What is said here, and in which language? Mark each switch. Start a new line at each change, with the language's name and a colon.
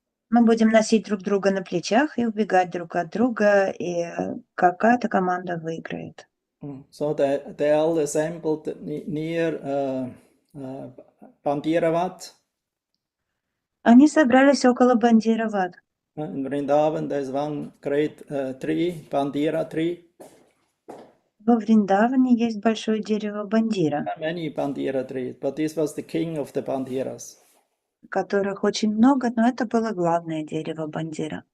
Russian: Мы будем носить друг друга на плечах и убегать друг от друга, и какая-то команда выиграет.
English: So they all assembled near Bandiravat.
Russian: Они собрались около Бандирават.
English: In Vrindavan, there's one great tree, Bandira tree.
Russian: Во Вриндаване есть большое дерево Бандира,
English: Many Bandira trees, but this was the king of the Bandiras.
Russian: которых очень много, но это было главное дерево Бандира.